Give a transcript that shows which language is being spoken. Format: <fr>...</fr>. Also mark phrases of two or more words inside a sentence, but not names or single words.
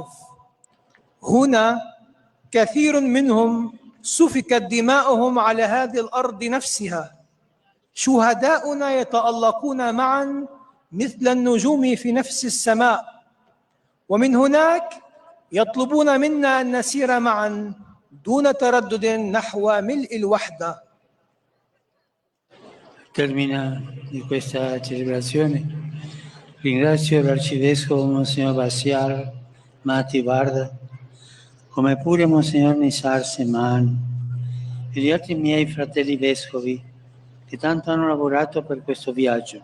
<ar>هنا كثير منهم سفكت دماؤهم على هذه الأرض نفسها. شهداؤنا يتألقون معا مثل النجوم في نفس السماء، ومن هناك يطلبون منا أن نسير معا دون تردد نحو ملء الوحدة.</ar> <it>Termina di questa celebrazione. Ringrazio l'Arcivescovo Monsignor Basiar Mati Varda, come pure Monsignor Nisar Seman e gli altri miei fratelli vescovi che tanto hanno lavorato per questo viaggio.</it>